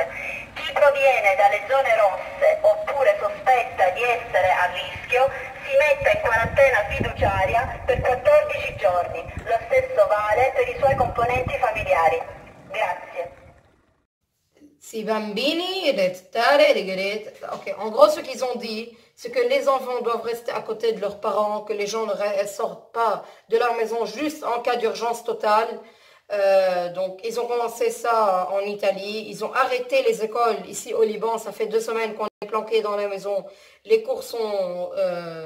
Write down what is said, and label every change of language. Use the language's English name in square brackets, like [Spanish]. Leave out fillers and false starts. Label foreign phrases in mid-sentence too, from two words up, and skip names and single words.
[Italian] Chi proviene dalle zone rosse oppure sospetta di essere a rischio si metta in quarantena fiduciaria per 14 giorni. Lo stesso vale per i suoi componenti familiari. Grazie. Si bambini, [French] ok, en gros, ce qu'ils ont dit, c'est que les enfants doivent rester à côté de leurs parents, que les gens ne sortent pas de leur maison juste en cas d'urgence totale. Donc, ils ont commencé ça en Italie. Ils ont arrêté les écoles ici au Liban. Ça fait 2 semaines qu'on est planqué dans la maison.